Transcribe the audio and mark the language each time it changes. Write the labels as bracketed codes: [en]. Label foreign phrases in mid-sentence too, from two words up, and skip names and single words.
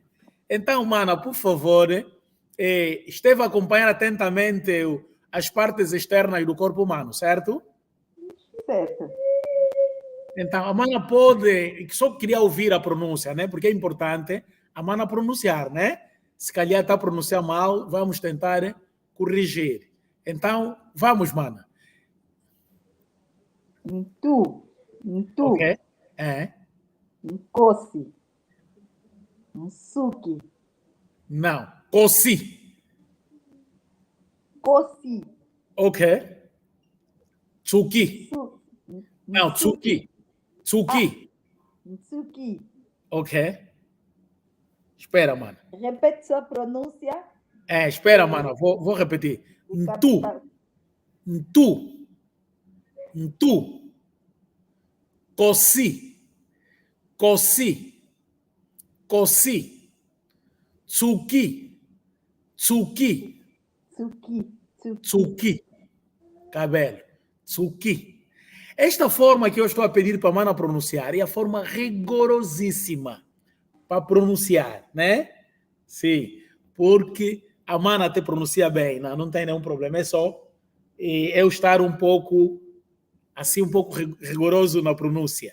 [pt] Então, mana, por favor, esteve a acompanhar atentamente as partes externas do corpo humano, certo? Certo. Então, a mana pode... Só queria ouvir a pronúncia, né? Porque é importante a mana pronunciar, né? Se calhar está a pronunciar mal, vamos tentar corrigir. Então, vamos, mana. [kg] Ntu. [pt] Ok. [kg] Nkosi. Nsuki. [pt] Não. Cosi. [kg] Kosi. Ok. Tsuki. Não, Tsuki. Tsuki. Nsuki. [pt] Ok. Espera, mana. Repete sua pronúncia. Espera, mana. Vou repetir. de [kg] Tu, [pt] capital. [kg] tu, tu. Cosi, cosi, cosi. Tsuki, tsuki, Tsuki. tsuki. [pt] Cabelo, tsuki. Esta forma que eu estou a pedir para a mana pronunciar é a forma rigorosíssima para pronunciar, né? Sim, porque a mana até pronuncia bem, não tem nenhum problema, é só eu estar um pouco, assim, um pouco rigoroso na pronúncia.